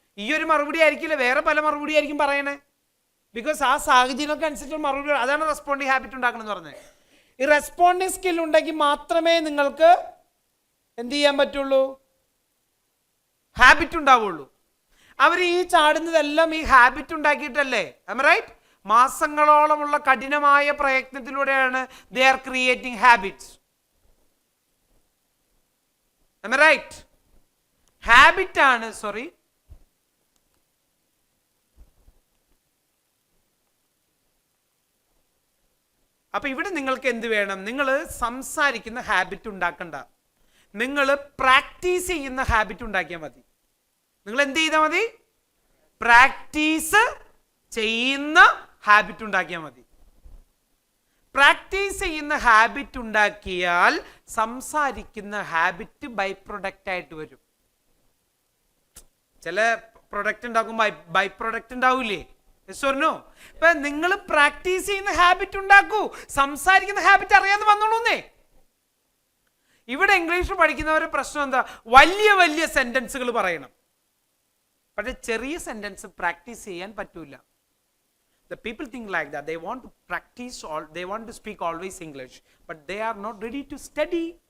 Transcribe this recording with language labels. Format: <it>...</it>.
<ml>ഈ ഒരു മറുപടി ആയിരിക്കില്ല, വേറെ പല മറുപടി ആയിരിക്കും പറയണേ. ബിക്കോസ് ആ സാഹചര്യമൊക്കെ അനുസരിച്ചുള്ള മറുപടി. അതാണ് റെസ്പോണ്ടിങ് ഹാബിറ്റ് ഉണ്ടാക്കണം എന്ന് പറഞ്ഞത്. ഈ റെസ്പോണ്ടിങ് സ്കിൽ ഉണ്ടെങ്കിൽ മാത്രമേ നിങ്ങൾക്ക് എന്ത് ചെയ്യാൻ പറ്റുള്ളൂ? ഹാബിറ്റ് ഉണ്ടാവുള്ളൂ. അവർ ഈ ചാടുന്നതെല്ലാം ഈ ഹാബിറ്റ് ഉണ്ടാക്കിയിട്ടല്ലേ?</ml> <en>Am I right?</en> <ml>മാസങ്ങളോളമുള്ള കഠിനമായ പ്രയത്നത്തിലൂടെയാണ്</ml> <en>they are creating habits. Am I right?</en> <ml>Habit ആണ്. സോറി, അപ്പൊ ഇവിടെ നിങ്ങൾക്ക് എന്ത് വേണം? നിങ്ങൾ സംസാരിക്കുന്ന ഹാബിറ്റ് ഉണ്ടാക്കണ്ട, നിങ്ങൾ പ്രാക്ടീസ് ചെയ്യുന്ന ഹാബിറ്റ് ഉണ്ടാക്കിയാൽ മതി. നിങ്ങൾ എന്ത് ചെയ്താൽ മതി? പ്രാക്ടീസ് ചെയ്യുന്ന ഹാബിറ്റ് ഉണ്ടാക്കിയാൽ മതി. പ്രാക്ടീസ് ചെയ്യുന്ന ഹാബിറ്റ് ഉണ്ടാക്കിയാൽ സംസാരിക്കുന്ന ഹാബിറ്റ് ബൈ പ്രൊഡക്റ്റ് ആയിട്ട് വരും. ചില പ്രൊഡക്റ്റ് ഉണ്ടാക്കുമ്പോൾ ബൈ പ്രൊഡക്റ്റ് ഉണ്ടാവൂലേ? യെസ്. ഇപ്പൊ നിങ്ങൾ പ്രാക്ടീസ് ചെയ്യുന്ന ഹാബിറ്റ് ഉണ്ടാക്കൂ, സംസാരിക്കുന്ന ഹാബിറ്റ് അറിയാതെ വന്നോളൂന്നേ. ഇവിടെ ഇംഗ്ലീഷ് പഠിക്കുന്നവരുടെ പ്രശ്നം എന്താ? വലിയ വലിയ സെന്റൻസുകൾ പറയണം, പക്ഷെ ചെറിയ സെന്റൻസ് പ്രാക്ടീസ് ചെയ്യാൻ പറ്റൂല.</ml> <en>The people think like that. They want to practice they want to speak always English, but they are not ready to study.</en>